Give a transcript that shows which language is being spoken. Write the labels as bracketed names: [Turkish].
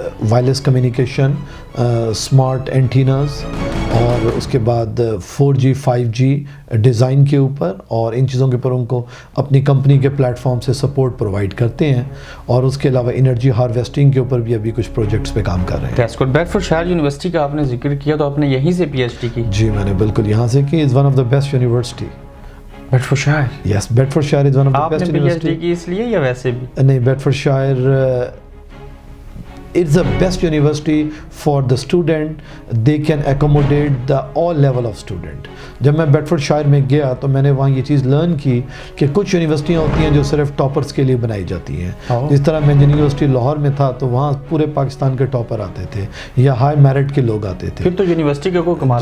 [Urdu] Wireless communication, smart antennas, اور اس کے بعد 4G 5G ڈیزائن کے اوپر اور ان چیزوں کے اوپر ان کو اپنی کمپنی کے پلیٹ فارم سے سپورٹ پرووائڈ کرتے ہیں، اور اس کے علاوہ انرجی ہارویسٹنگ کے اوپر بھی ابھی کچھ پروجیکٹس پہ کام کر رہے ہیں۔ بیڈفورڈ شائر یونیورسٹی کا آپ نے ذکر کیا، تو آپ نے یہیں سے پی ایچ ڈی کی؟ جی میں نے بالکل یہاں سے کی، [English] Is one of the best university. [Urdu] بیڈفورڈ shire? [English] yes, Bedfordshire is one of the best [Urdu] university. آپ نے پی ایچ ڈی [English] university [Urdu] کی اس لیے یا ویسے بھی؟ نہیں، [English] Bedfordshire it's the best university for the student. They can accommodate the all level of student. [Urdu] جب میں بیڈفورڈ شائر میں گیا تو میں نے وہاں یہ چیز لرن کی کہ کچھ یونیورسٹیاں ہوتی ہیں جو صرف ٹاپرز کے لیے بنائی جاتی ہیں، جس طرح میں جن یونیورسٹی لاہور میں تھا تو وہاں پورے پاکستان کے ٹاپر آتے تھے یا ہائی میرٹ کے لوگ آتے تھے، پھر تو یونیورسٹی کا کوئی کمال